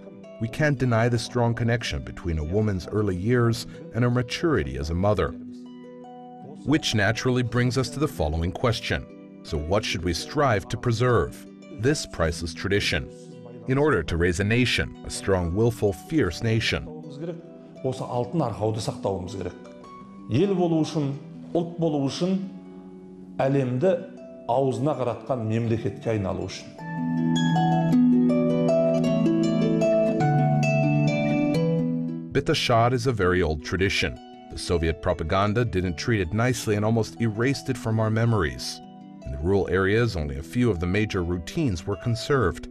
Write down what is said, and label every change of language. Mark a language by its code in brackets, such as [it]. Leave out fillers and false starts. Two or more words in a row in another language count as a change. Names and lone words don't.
[en] We can't deny the strong connection between a woman's early years and her maturity as a mother. Which naturally brings us to the following question. So what should we strive to preserve? This priceless tradition, in order to raise a nation, a strong, willful, fierce nation. [kk] Осы алтын арқауды сақтауымыз керек. Ел болу үшін, ұлт болу үшін, әлемді аузына қаратқан мемлекетке айналу үшін. [en] Betashar is a very old tradition. The Soviet propaganda didn't treat it nicely and almost erased it from our memories. In the rural areas, only a few of the major routines were conserved.